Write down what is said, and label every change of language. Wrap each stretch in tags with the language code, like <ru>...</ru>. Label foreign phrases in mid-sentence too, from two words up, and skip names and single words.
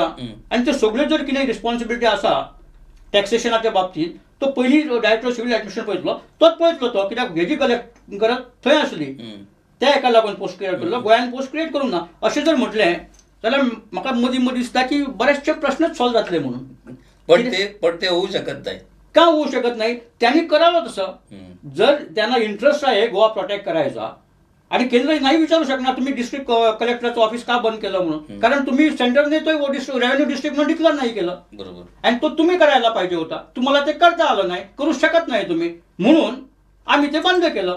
<kok>आनी त्यो सगळ्यो जर कितें रिस्पॉन्सिबिलिटी आसा टॅक्सेशनाच्या बाबतींत तो पयलीं</kok> <en>director civil administration</en> <kok>पळयतलो, तोच पळयतलो तो, कित्याक हेजी गरज थंय आसली त्या हेका लागून</kok> <en>post create</en> <kok>करलो. गोंयान</kok> <en>post create</en> <kok>करूंक ना अशें जर म्हटलें जाल्यार म्हाका मदीं मदीं दिसता की बरेचशे प्रश्नच सॉल्व जातले म्हणून.</kok> <mr>पण ते होऊ शकत नाही. का होऊ शकत नाही? त्यांनी करावं तसं. जर त्यांना इंटरेस्ट आहे गोवा प्रोटेक्ट करायचा आणि केंद्र नाही विचारू शकणार तुम्ही डिस्ट्रिक्ट कलेक्टरचं ऑफिस का बंद केलं म्हणून, कारण तुम्ही सेंटरने तो</mr> <en>revenue district</en> <mr>म्हणून डिक्लेअर नाही केलं. बरोबर. आणि तो तुम्ही करायला पाहिजे होता, तुम्हाला ते करता आलं नाही, करू शकत नाही तुम्ही, म्हणून आम्ही ते बंद केलं.</mr>